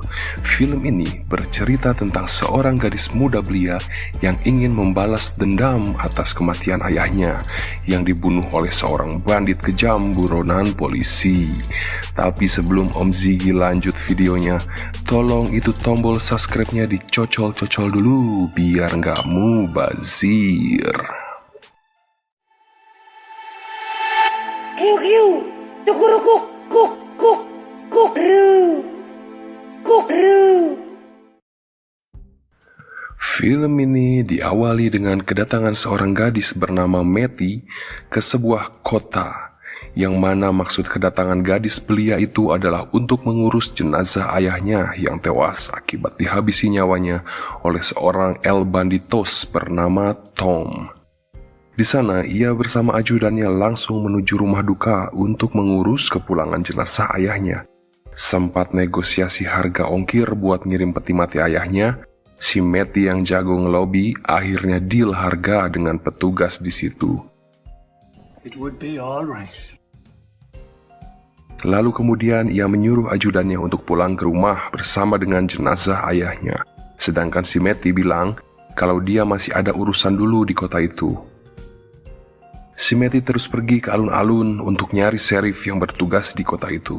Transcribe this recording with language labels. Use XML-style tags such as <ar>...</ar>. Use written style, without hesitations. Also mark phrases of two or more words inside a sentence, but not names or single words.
<id>Film ini bercerita tentang seorang gadis muda belia yang ingin membalas dendam atas kematian ayahnya yang dibunuh oleh seorang bandit kejam buronan polisi. Tapi sebelum Om Ziggy lanjut videonya, tolong itu tombol subscribe-nya dicocol-cocol dulu biar nggak mubazir. Kiu kiu, cukurukuk, kuk kuk kuk ru, kuk ru. Film ini diawali dengan kedatangan seorang gadis bernama Matty ke sebuah kota, yang mana maksud kedatangan gadis belia itu adalah untuk mengurus jenazah ayahnya yang tewas akibat dihabisi nyawanya oleh seorang</id> <es>El Banditos</es> <id>bernama Tom. Di sana, ia bersama ajudannya langsung menuju rumah duka untuk mengurus kepulangan jenazah ayahnya. Sempat negosiasi harga ongkir buat ngirim peti mati ayahnya, si Matty yang jago ngelobi akhirnya deal harga dengan petugas di situ.</id> <en>It would be all right.</en> <id>Lalu kemudian ia menyuruh ajudannya untuk pulang ke rumah bersama dengan jenazah ayahnya. Sedangkan si Matty bilang kalau dia masih ada urusan dulu di kota itu. Si Matty terus pergi ke alun-alun untuk nyari sheriff yang bertugas di kota itu.</id>